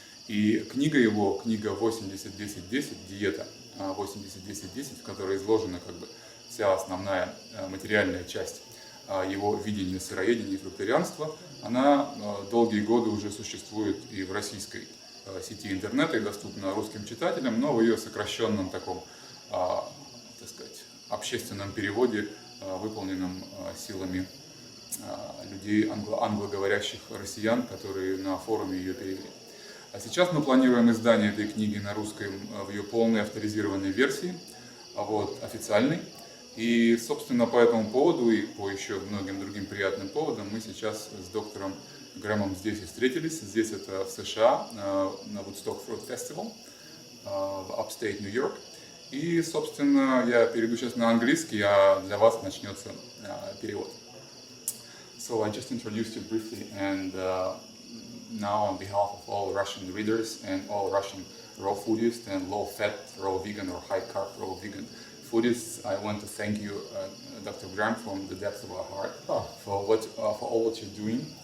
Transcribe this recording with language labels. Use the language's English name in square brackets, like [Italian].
[Russian] И книга его, книга 80-10-10, «Диета» 80-10-10, в которой изложена как бы вся основная материальная часть его видения сыроедения и фрукторианства, она долгие годы уже существует и в российской сети интернета и доступна русским читателям, но в ее сокращенном таком, так сказать, общественном переводе, выполненном силами людей, англоговорящих россиян, которые на форуме ее перевели. А сейчас мы планируем издание этой книги на русском в ее полной авторизированной версии, официальной. И, собственно, по этому поводу и по еще многим другим приятным поводам мы сейчас с доктором Грэмом здесь и встретились. Здесь это в США, на Woodstock Fruit Festival в Upstate New York. И, собственно, я перейду сейчас на английский, а для вас начнется перевод. [English] So I just introduced you briefly, and now on behalf of all Russian readers and all Russian raw foodists and low-fat raw vegan or high-carb raw vegan foodists, I want to thank you, Dr. Gрэм, from the depths of our heart for all what you're doing.